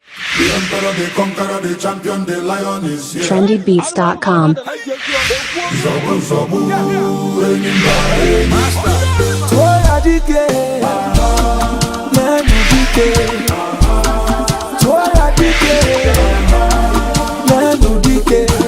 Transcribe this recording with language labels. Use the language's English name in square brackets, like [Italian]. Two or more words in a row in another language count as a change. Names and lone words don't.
[English] The emperor, the conqueror, the champion, the lion is here. [Igbo] Trendybeats dot com. Zobu, zobu, enyi mba, enyi. Tụọ ya dike, n'elu dike. Tụọ ya dike, n'elu dike.